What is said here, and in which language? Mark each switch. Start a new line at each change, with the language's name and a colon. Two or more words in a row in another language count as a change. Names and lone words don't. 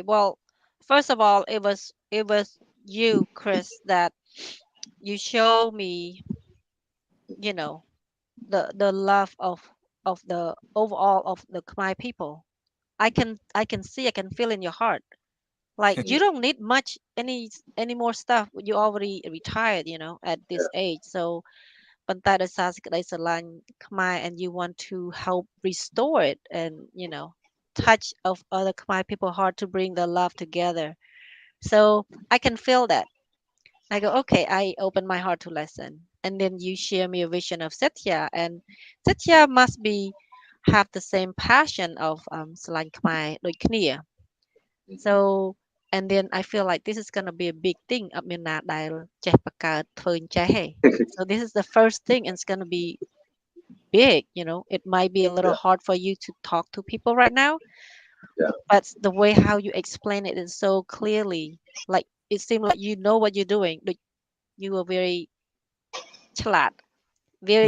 English: Well, first of all, it was you, Chris, that you show me, you know, the love of the overall of the Khmer people. I can see, I can feel in your heart. Like you don't need much any more stuff. You already retired, at Yeah. this age. So
Khmer: ប៉ុន្តែដោយសារសេចក្តីស្រឡាញ់ខ្មែរ
English: and you want to help restore it and touch of other Khmer people heart to bring the love together. So I can feel that. I go, okay, I open my heart to listen. And then you share me a vision of Satya, and Satya must be have the same passion of Salan Khmer
Khmer: ដូចគ្នា
English: so and then I feel like this is gonna be a big thing
Khmer: អត់មានណាដែលចេះបង្កើតធ្វើអញ្ចេះទេ
English: so this is the first thing and it's gonna be big. It might be a little Yeah. hard for you to talk to people right now, Yeah. but the way how you explain it is so clearly, like it seems like you know what you're doing. Like you are very ฉลาด very